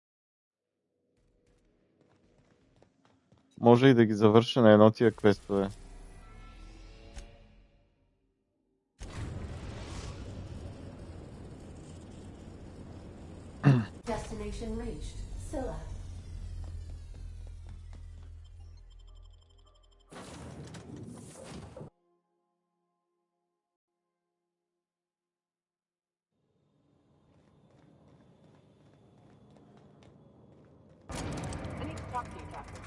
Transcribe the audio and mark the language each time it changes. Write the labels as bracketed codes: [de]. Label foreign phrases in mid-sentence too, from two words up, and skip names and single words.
[bg] Може и да ги завърша на едно тия квестове. [en] Destination reached. Scylla. I need to talk to you, Captain.